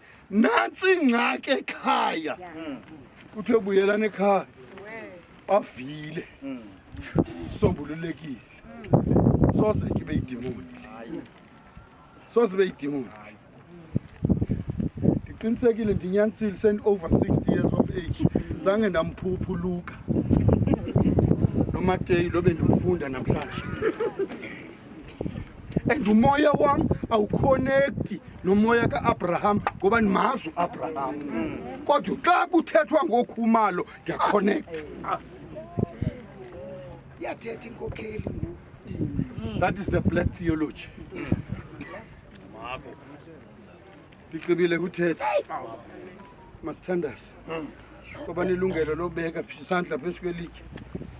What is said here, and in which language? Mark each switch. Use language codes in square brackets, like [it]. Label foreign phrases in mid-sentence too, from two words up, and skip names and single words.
[xh] nantsi ingxaki ekhaya kuthiwe buyelana ekhaya avile sombululekile soze kibe yidimoni soze be yidimoni ndiqinisekile ndinyanisile [en] send over 60 years of age [xh] zange ndamphuphuluka noMateyu lo bendimfunda namhlanje and umoya wam awuconnecti nomoya kaAbraham ngoba ndimazi uAbraham kodwa xa kuthethwa ngokhumalo ndiyaconnect. Yathetha inkokheli ngoku. [en] That is the black theology. [xh] Ndicibile kuthetha masithandaze ngoba nilungelo lobeka isandla phezu kwelitye.